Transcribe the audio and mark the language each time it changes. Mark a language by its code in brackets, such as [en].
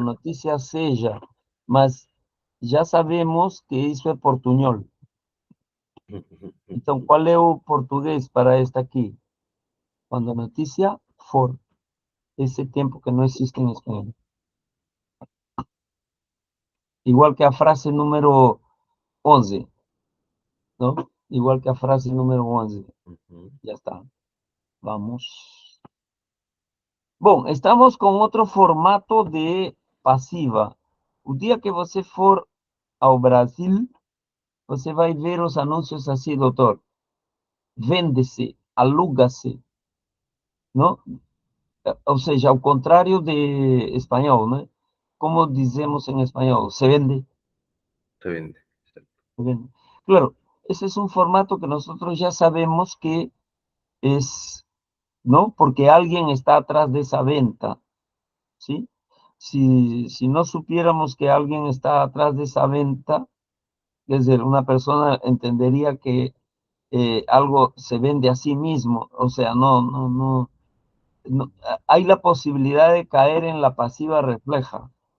[pt] notícia seja, mas já sabemos que isso é portunhol. Então, qual é o português para esta aqui? Quando a notícia for, esse tempo que não existe em espanhol. [es] Igual que a frase número 11, ¿no? [pt] Igual que a frase número 11. Já está. Vamos. Bom, estamos com outro formato de passiva. O dia que você for ao Brasil, você vai ver os anúncios assim, doutor. Vende-se, aluga-se, não? Ou seja, ao contrário de espanhol, né? Como dizemos em espanhol, [es] se vende, se vende. se vende. Claro, ese es un formato que nosotros ya sabemos que es, ¿no? Porque alguien está atrás de esa venta, ¿sí? Si no supiéramos que alguien está atrás de esa venta, es decir, una persona entendería que algo se vende a sí mismo, o sea, no, hay la posibilidad de caer en la pasiva refleja